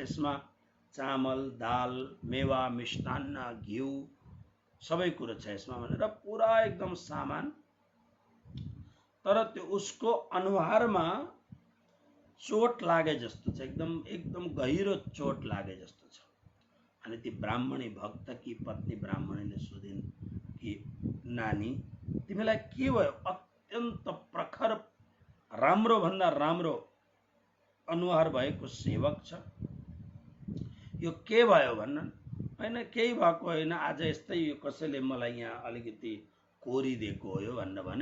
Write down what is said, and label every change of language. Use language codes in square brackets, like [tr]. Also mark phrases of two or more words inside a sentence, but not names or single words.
[ne] यसमा चामल, दाल, मेवा, मिष्टान्न, घिउ सबै कुरो छ यसमा भनेर पुरा एकदम सामान। तर त्यो उसको अनुहारमा चोट लागे जस्तो छ, एकदम एकदम गहिरो चोट लागे जस्तो छ। अनि ती ब्राह्मणी भक्त की पत्नी ब्राह्मणीले सोधिन् कि नानी तिमीलाई के भयो? अत्यन्त प्रखर राम्रो भन्दा राम्रो अनुहार भएको सेवक छ, यो के भयो भन्न? होइन केही भएको होइन, आज यस्तै यो कसैले मलाई यहाँ अलिकति कोरिदिएको हो यो भनेर भने।